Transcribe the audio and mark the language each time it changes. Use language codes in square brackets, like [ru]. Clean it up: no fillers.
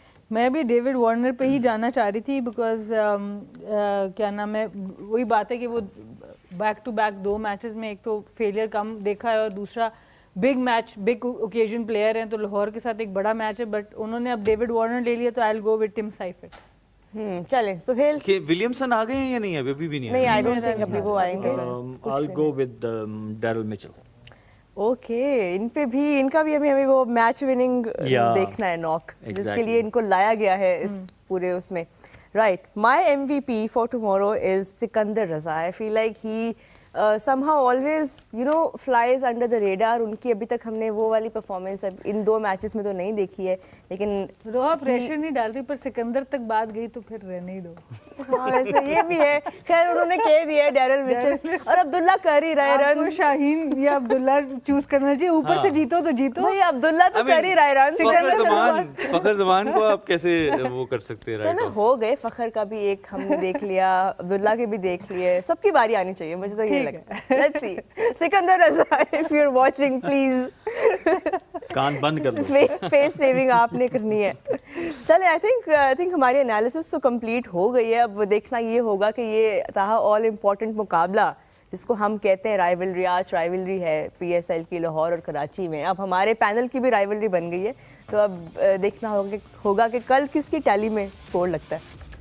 [ur] میں بھی David Warner پہ ہی جانا چاہ رہی تھی, بیکاز کیا نام ہے, وہی بات ہے کہ وہ [en] back to back [ur] 2 میچز میں ایک تو فیلئر کم دیکھا ہے, اور دوسرا big match big occasion player ہیں, تو لاہور کے ساتھ ایک بڑا میچ ہے, بٹ انہوں نے اب ڈیوڈ وارنر لے لیا تو [en] I will go with Tim Seifert. [ur] چلیں سہیل. کہ ولیمسن آ گئے ہیں یا نہیں, ابھی بھی نہیں نہیں, [en] I don't think [ur] ابھی وہ آئیں گے. [en] I'll go with Daryl Mitchell. [ur] Okay, ان پہ بھی, ان کا بھی ہمیں وہ میچ وننگ دیکھنا ہے ناک, جس کے لیے ان کو لایا گیا ہے اس پورے اس میں, right. [en] My MVP for tomorrow is Sikandar Raza. I feel like he somehow always flies under the radar. [ur] ان کی ابھی تک ہم نے وہ والی پرفارمنس ان 2 میچز میں تو نہیں دیکھی ہے, لیکن روحا پریشر نہیں ڈال رہی, پر سکندر تک بات گئی تو پھر رہنے ہی دو. ہاں ویسے یہ بھی ہے. خیر انہوں نے کہہ دیا ہے ڈیرل مچل, اور عبداللہ کر ہی رہے رن. شاہین یا عبداللہ چوز کرنا چاہیے, اوپر سے جیتو تو جیتو. بھائی عبداللہ تو کر ہی رہے رن. فخر زمان کو آپ کیسے وہ کر سکتے ہیں؟ چلو ہو گئے, فخر کا بھی ایک ہم نے دیکھ لیا, عبداللہ کے بھی دیکھ لیے, سب کی باری آنی چاہیے, مجھے تو یہ لگتا ہے. [en] Let's see. Sikandar Raza, if you're watching please [ur] کان بند کر دو, فیس سیونگ آپ نے کرنی ہے. چلے [en] I think [ur] ہماری انالیسس تو کمپلیٹ ہو گئی ہے. اب دیکھنا یہ ہوگا کہ یہ تاہا آل امپورٹنٹ مقابلہ جس کو ہم کہتے ہیں رائیولری, آج رائیولری ہے PSL کی لاہور اور کراچی میں, اب ہمارے پینل کی بھی رائیولری بن گئی ہے, تو اب دیکھنا ہوگا کہ کل کس کی ٹیلی میں اسکور لگتا ہے.